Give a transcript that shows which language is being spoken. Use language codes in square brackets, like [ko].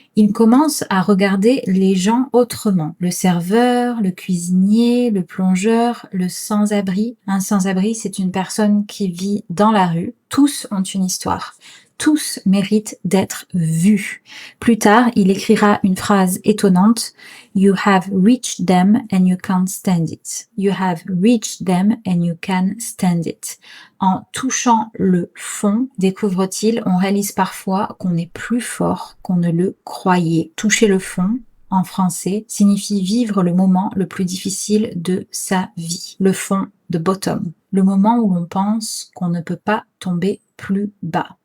[fr] Il commence à regarder les gens autrement. Le serveur, le cuisinier, le plongeur, le sans-abri. Un sans-abri, c'est une personne qui vit dans la rue. Tous ont une histoire. Tous méritent d'être vus. Plus tard, il écrira une phrase étonnante. [en] You have reached them and you can't stand it. You have reached them and you can stand it. [fr] En touchant le fond, découvre-t-il, on réalise parfois qu'on est plus fort qu'on ne le croyait. Toucher le fond, en français, signifie vivre le moment le plus difficile de sa vie. Le fond, [en] the bottom. [fr] Le moment où l'on pense qu'on ne peut pas tomber plus bas.